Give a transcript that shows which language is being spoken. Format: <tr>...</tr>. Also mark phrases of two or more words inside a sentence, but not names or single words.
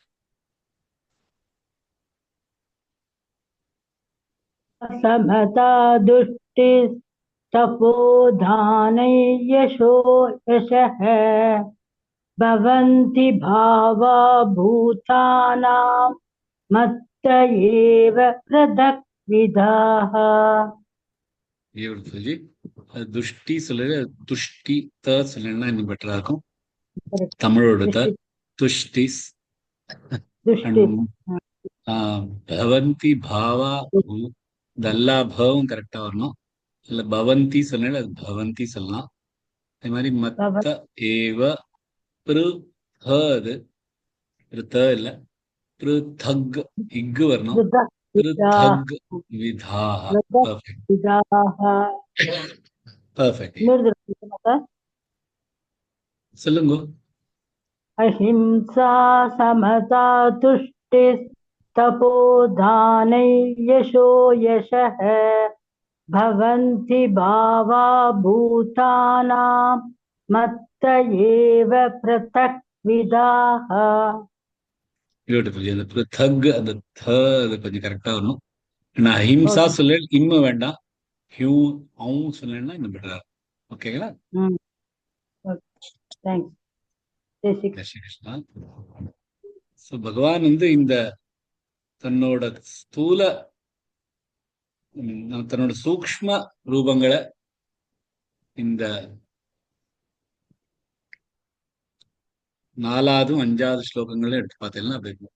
<sa>समता दुष्टि तपोधानै यशो यशः भवन्ति भावा भूतानां मत्त एव पृथक् विधाः.</sa> <ta>Beautiful जी. दुष्टि சொல்லல துஷ்டி த சொல்லனா இன்னும் பெட்டரா இருக்கும். தமிழோட த</ta> <sa>तुष्टिः भवन्ति भावा</sa> <ta>பூ தல்லா பவும் கரெக்டா வரணும். இல்ல பவந்தி சொல்லல அது பவந்தி சொல்லலாம். அதே மாதிரி</ta> <sa>मत्त एव</sa> <ta>பிருஹது த இல்ல பிருதக் இக்கு வரணும்.</ta> <sa>पृथक् विधाः.</sa> <ta>பர்ஃபெக்ட். சொல்லுங்க.</ta> <sa>अहिंसा समता तुष्टि तपोधानै यशो यशः भवन्ति भावा भूतानां मत्त एव पृथक् विधाः.</sa> <ta>பியூட்டிஃபுல். அந்த பிருத்தக் அந்த த அது கொஞ்சம் கரெக்டா வரணும். நான் அஹிம்சா சொல்ல இம்ம வேண்டாம், ஹியூ அவங்க சொல்லணும்னா இன்னும் பெட்டரா இருக்கும். ஓகேங்களா? கிருஷ்ணா. ஸோ பகவான் வந்து இந்த தன்னோட ஸ்தூல தன்னோட சூக்ஷ்ம ரூபங்களை இந்த 4வது 5வது ஸ்லோகங்களும் எடுத்து பார்த்தீங்கன்னா அப்படி இருக்கும்.</ta>